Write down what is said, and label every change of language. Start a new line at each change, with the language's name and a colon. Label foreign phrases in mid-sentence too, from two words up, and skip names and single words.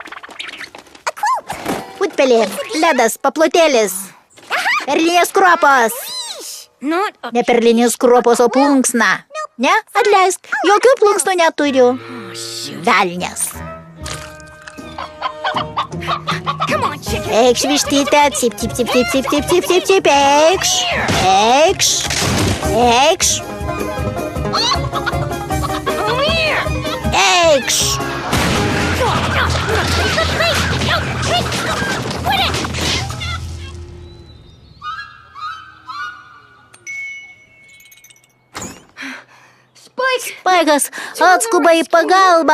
Lithuanian: Putpelė, ledas, paplotėlis. Perlinės kruopos. Ne perlinės kruopos, o plunksna. Ne, atleisk, jokių plunksnų neturiu. Velnias. Eikš, vištytė, cip, cip, cip, cip, cip, cip, cip, cip, cip, eikš. Eikš. Eikš. Eikš. Spaikas, atskuba į pagalbą.